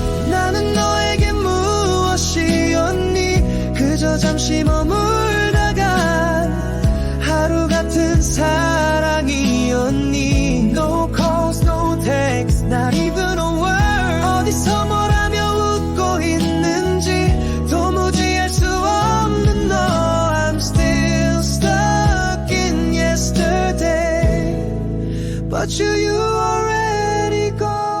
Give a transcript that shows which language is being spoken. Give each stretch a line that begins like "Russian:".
Korean: 나는 너에게 무엇이었니? 그저 잠시 머물다간 하루 같은 사랑이었니?
English: No calls, no texts, not even a word.
Korean: 어디서 뭘 하며 웃고 있는지 도무지 알 수 없는 너.
English: I'm still stuck in yesterday, but you already gone.